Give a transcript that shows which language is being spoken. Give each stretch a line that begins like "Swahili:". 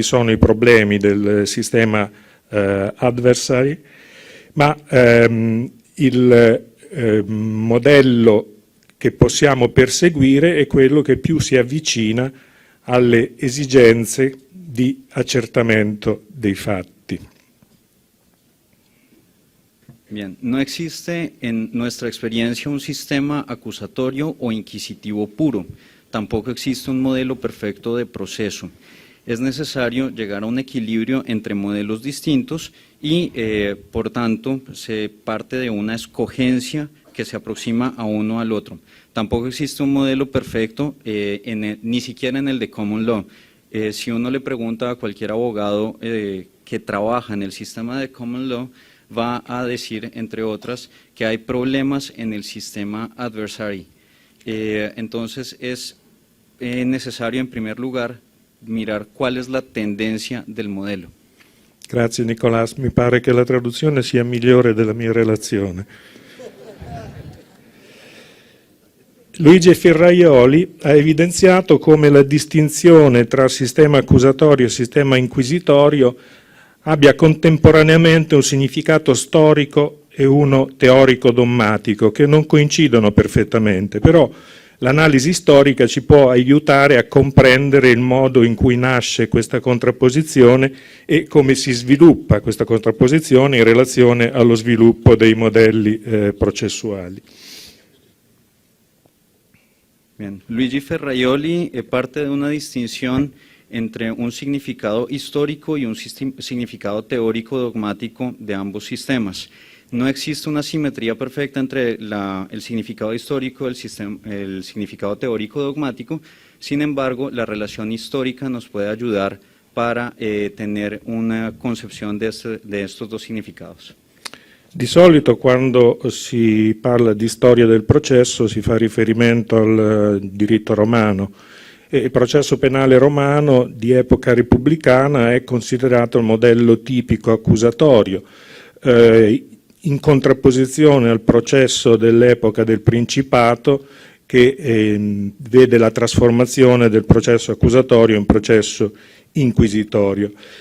Italian: i problemi del sistema adversary, ma il modello che possiamo perseguire è quello che più si avvicina alle esigenze di accertamento dei fatti.
Spanish: Bien, no existe en nuestra experiencia un sistema acusatorio o inquisitivo puro, tampoco existe un modelo perfecto de proceso. Es necesario llegar a un equilibrio entre modelos distintos y, por tanto, se parte de una escogencia que se aproxima a uno al otro. Tampoco existe un modelo perfecto, ni siquiera en el de common law. Si uno le pregunta a cualquier abogado que trabaja en el sistema de common law, va a decir, entre otras, que hay problemas en el sistema adversary. Entonces, es necesario, en primer lugar, mirar cuál es la tendencia del modelo.
Italian: Grazie Nicolás, mi pare che la traduzione sia migliore della mia relazione. Luigi Ferraioli ha evidenziato come la distinzione tra sistema accusatorio e sistema inquisitorio abbia contemporaneamente un significato storico e uno teorico-dommatico, che non coincidono perfettamente, però l'analisi storica ci può aiutare a comprendere il modo in cui nasce questa contrapposizione e come si sviluppa questa contrapposizione in relazione allo sviluppo dei modelli processuali.
Spanish: Bien. Luigi Ferraioli parte de una distinción entre un significado histórico y un significado teórico dogmático de ambos sistemas. No existe una simetría perfecta entre el significado histórico y el significado teórico dogmático, sin embargo, la relación histórica nos puede ayudar para tener una concepción de estos dos significados.
Italian: Di solito quando si parla di storia del processo si fa riferimento al diritto romano e il processo penale romano di epoca repubblicana è considerato il modello tipico accusatorio, in contrapposizione al processo dell'epoca del Principato che vede la trasformazione del processo accusatorio in processo inquisitorio.